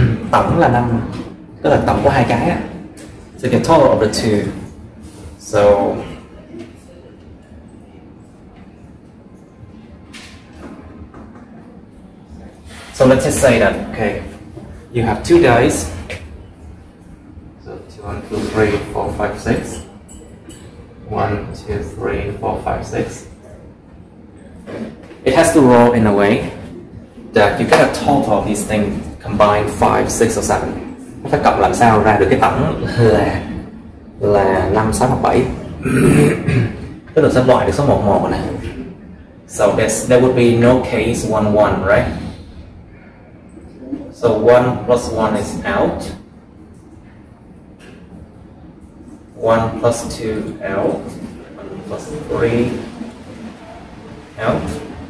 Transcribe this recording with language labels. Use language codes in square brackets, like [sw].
[vi] Tổng là 5, tức là tổng của hai cái á. [en] So the total of the two. So let's just say that, okay, you have 2 dice. So 1, 2, 3, 4, 5, 6. 1, 2, 3, 4, 5, 6. It has to roll in a way that you get a total of these things combined 5, 6 or 7. [vi] Nó phải cộng làm sao ra được cái tổng là 5, 6 hoặc 7. Tức là sẽ loại được số 11 này. [en] So there would be no case 1, 1, right? So 1 plus 1 is out. 1 plus 2 out. 1 plus 3 out.